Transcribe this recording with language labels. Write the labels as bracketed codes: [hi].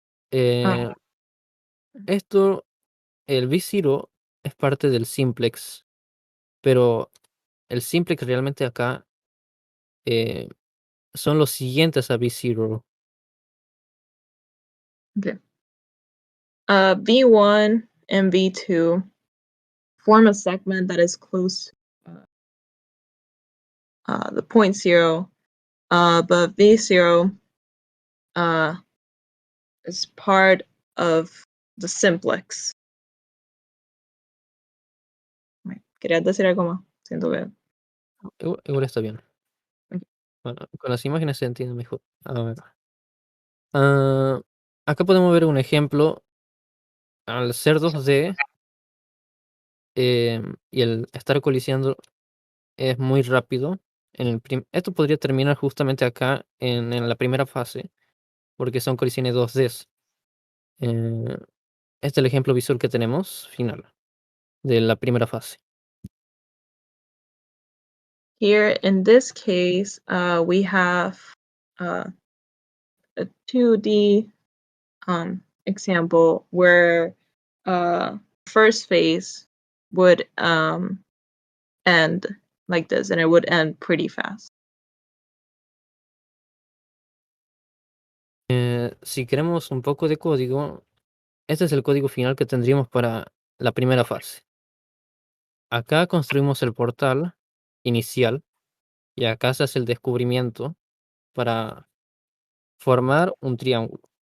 [es] Esto, el B0 es parte del simplex, pero el simplex realmente acá son los siguientes a B0. Okay. [en] V1 and V2 form a segment that is close the point 0, but V0 is part of the simplex. [es] ¿Querías decir algo más? Siento que... Igual está bien. Ok. Bueno, con las imágenes se entiende mejor. A ver. Acá podemos ver un ejemplo. Al ser 2D y el estar colisionando es muy rápido. Esto podría terminar justamente acá en la primera fase, porque son colisiones 2D. Este es el ejemplo visual que tenemos, final, de la primera fase. [en] Here, in this case, we have a 2D example where first phase would end like this, and it would end pretty fast. [es] Si queremos un poco de código, este es el código final que tendríamos para la primera fase. Acá construimos el portal inicial y acá se hace el descubrimiento para formar un triángulo.